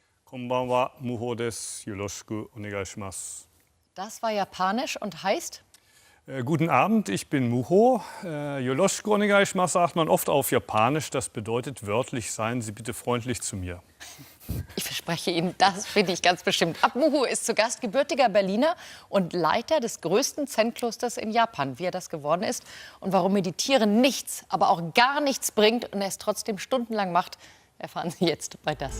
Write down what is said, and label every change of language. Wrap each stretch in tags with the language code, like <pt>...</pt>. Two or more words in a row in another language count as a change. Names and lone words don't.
<ja>こんばんは、Muhoです。よろしくお願いします.</ja> <de>Das war japanisch und heißt? Guten Abend, ich bin Muho.</de> <ja>よろしくお願いします</ja> <de>sagt man oft auf Japanisch. Das bedeutet wörtlich, seien Sie bitte freundlich zu mir. Ich verspreche Ihnen, das finde ich ganz bestimmt. Ab Muho ist zu Gast gebürtiger Berliner und Leiter des größten Zen-Klosters in Japan. Wie er das geworden ist und warum Meditieren nichts, aber auch gar nichts bringt und er es trotzdem stundenlang macht, erfahren Sie jetzt bei Das.</de>